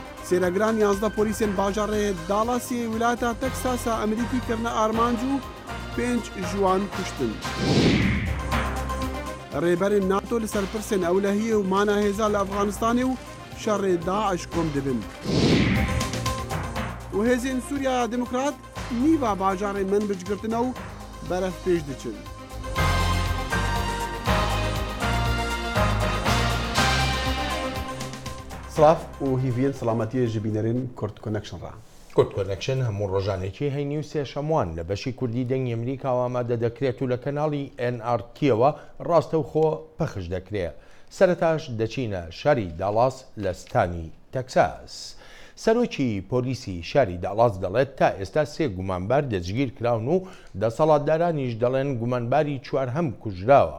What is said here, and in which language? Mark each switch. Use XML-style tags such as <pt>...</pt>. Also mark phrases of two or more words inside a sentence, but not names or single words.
<ku>سێرەگران 11 پۆلیسên bajarê Dalasê wilayeta Texasa Amerîkî kirine armanc û 5 jiwan kuştin. Rêberên NATO li ser pirsên ewlehiyê û mana hêza li Efxanistanê û şerê Daeş kom dibin. û hêzên Sûriya Demokrat nîva bajarên min bicgirtine û beref pêş diçin. سلاف و هیڤین سەلامەتیە ji bînerên Kurd Connection را.</ku> <ckb>Kurd Connection هەموو ڕۆژانێکی هەینی و سێشەموان لە بەشی کوردی دەنگی ئەمریکا ئامادە دەکرێت و لە کەناڵی NRT-ەوە ڕاستەوخۆ پەخش دەکرێت. سەرەتاش دەچینە شاری داڵاس لە ستانی تەکساس. سەرۆکی پۆلیسی شاری داڵاس دەڵێت تا ئێستا 3 گومانبار دەستگیر کراون و دەسەڵاتدارانیش دەڵێن گومانباری 4 هەم کوژراوە.</ckb>